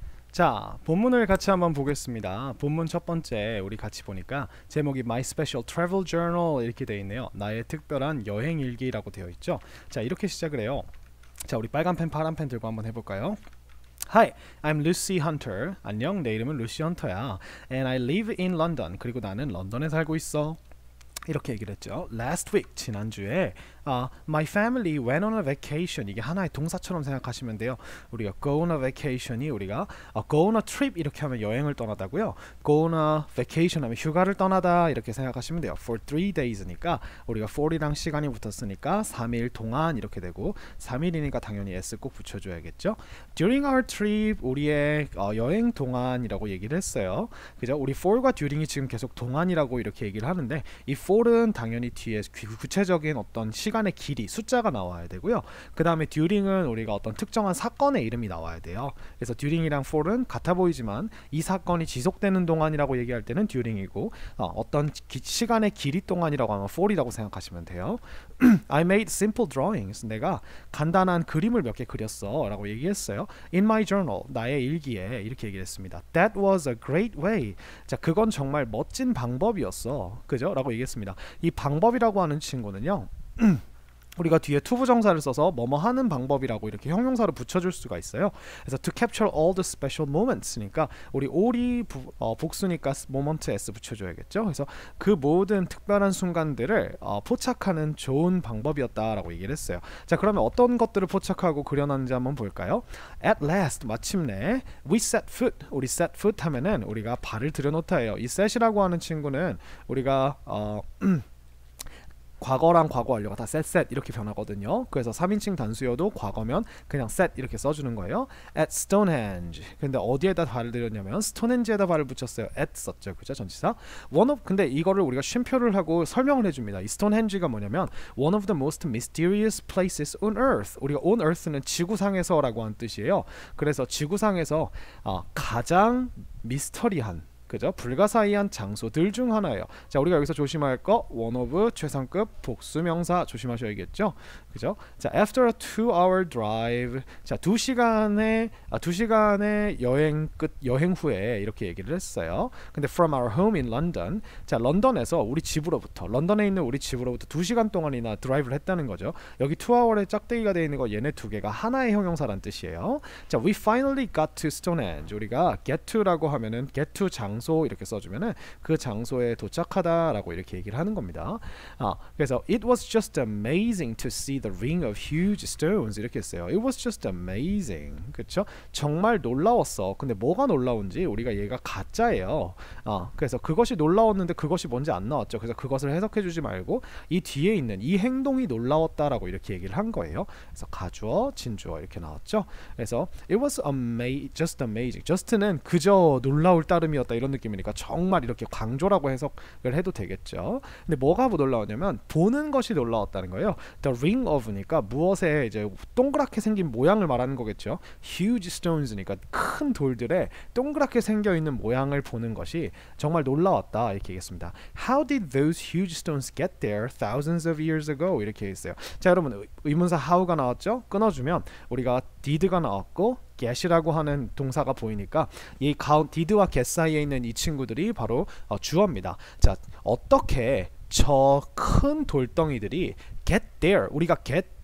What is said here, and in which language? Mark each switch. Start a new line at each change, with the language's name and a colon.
Korean: 자, 본문을 같이 한번 보겠습니다. 본문 첫 번째 우리 같이 보니까 제목이 My Special Travel Journal 이렇게 되어 있네요. 나의 특별한 여행 일기라고 되어 있죠. 자, 이렇게 시작을 해요. 자, 우리 빨간 펜 파란 펜 들고 한번 해볼까요?
English: Hi, I'm Lucy Hunter.
Korean: 안녕, 내 이름은 루시 헌터야.
English: And I live in London.
Korean: 그리고 나는 런던에 살고 있어. 이렇게 얘기를 했죠.
English: Last week, 지난주에 My family went on a vacation.
Korean: 이게 하나의 동사처럼 생각하시면 돼요. 우리가 go on a vacation이 우리가 go on a trip 이렇게 하면 여행을 떠나다고요. go on a vacation 하면 휴가를 떠나다 이렇게 생각하시면 돼요. For 3 days니까 우리가 for이랑 시간이 붙었으니까 3일 동안 이렇게 되고 3일이니까 당연히 s 꼭 붙여줘야겠죠. During our trip, 우리의 여행 동안이라고 얘기를 했어요. 그죠? 우리 for과 during이 지금 계속 동안이라고 이렇게 얘기를 하는데 이 for은 당연히 뒤에 구체적인 어떤 시간의 길이, 숫자가 나와야 되고요. 그 다음에 during은 우리가 어떤 특정한 사건의 이름이 나와야 돼요. 그래서 during이랑 for은 같아 보이지만 이 사건이 지속되는 동안이라고 얘기할 때는 during이고 어떤 시간의 길이 동안이라고 하면 for이라고 생각하시면 돼요.
English: I made simple drawings.
Korean: 내가 간단한 그림을 몇 개 그렸어 라고 얘기했어요.
English: In my journal,
Korean: 나의 일기에 이렇게 얘기했습니다.
English: That was a great way.
Korean: 자, 그건 정말 멋진 방법이었어. 그죠? 라고 얘기했습니다. 이 방법이라고 하는 친구는요. 우리가 뒤에 투부정사를 써서 뭐뭐 하는 방법이라고 이렇게 형용사를 붙여줄 수가 있어요. 그래서
English: to capture all the special moments
Korean: 니까 우리 all이 복수니까 moment s 붙여줘야겠죠. 그래서 그 모든 특별한 순간들을 포착하는 좋은 방법이었다라고 얘기를 했어요. 자, 그러면 어떤 것들을 포착하고 그려놨는지 한번 볼까요?
English: At last, 마침내 we set foot.
Korean: 우리 set foot 하면은 우리가 발을 들여놓다예요. 이 set이라고 하는 친구는 우리가 과거랑 과거 완료가 다 set 이렇게 변하거든요. 그래서 3인칭 단수여도 과거면 그냥 set 이렇게 써주는 거예요.
English: At Stonehenge.
Korean: 근데 어디에다 발을 들였냐면 Stonehenge에다 발을 붙였어요. at 썼죠. 그죠? 전치사. 근데 이거를 우리가 쉼표를 하고 설명을 해줍니다. 이 Stonehenge가 뭐냐면
English: one of the most mysterious places on earth.
Korean: 우리가 on earth는 지구상에서라고 한 뜻이에요. 그래서 지구상에서 가장 미스터리한, 그죠? 불가사의한 장소들 중 하나예요. 자, 우리가 여기서 조심할 거 one of 최상급 복수명사 조심하셔야겠죠.
English: 그죠? 자, after a 2-hour drive.
Korean: 자, 2시간의 여행 후에 이렇게 얘기를 했어요.
English: 근데 from our home in London.
Korean: 자, 런던에서 우리 집으로부터, 런던에 있는 우리 집으로부터 2시간 동안이나 드라이브를 했다는 거죠. 여기 2hour에 짝대기가 되어 있는 거 얘네 두 개가 하나의 형용사란 뜻이에요.
English: 자, we finally got to Stonehenge.
Korean: 우리가 get to라고 하면은 get to 장소 이렇게 써주면은 그 장소에 도착하다라고 이렇게 얘기를 하는 겁니다.
English: 그래서 it was just amazing to see the ring of huge stones
Korean: 이렇게 했어요.
English: It was just amazing. 그렇죠?
Korean: 정말 놀라웠어. 근데 뭐가 놀라운지 우리가 얘가 가짜예요. 그래서 그것이 놀라웠는데 그것이 뭔지 안 나왔죠. 그래서 그것을 해석해주지 말고 이 뒤에 있는 이 행동이 놀라웠다라고 이렇게 얘기를 한 거예요. 그래서 가주어, 진주어 이렇게 나왔죠.
English: 그래서 it was just amazing.
Korean: just는 그저 놀라울 따름이었다 이런 느낌이니까 정말 이렇게 강조라고 해석을 해도 되겠죠. 근데 뭐가 놀라웠냐면 보는 것이 놀라웠다는 거예요. The ring of니까 무엇에 이제 동그랗게 생긴 모양을 말하는 거겠죠. Huge stones니까 큰 돌들에 동그랗게 생겨 있는 모양을 보는 것이 정말 놀라웠다 이렇게 얘기했습니다.
English: How did those huge stones get there thousands of years ago?
Korean: 이렇게 했어요. 자, 여러분 의문사 how가 나왔죠? 끊어주면 우리가 did가 나왔고 get이라고 하는 동사가 보이니까 이 did와 get 사이에 있는 이 친구들이 바로 주어입니다. 자, 어떻게 저 큰 돌덩이들이 get there, 우리가 get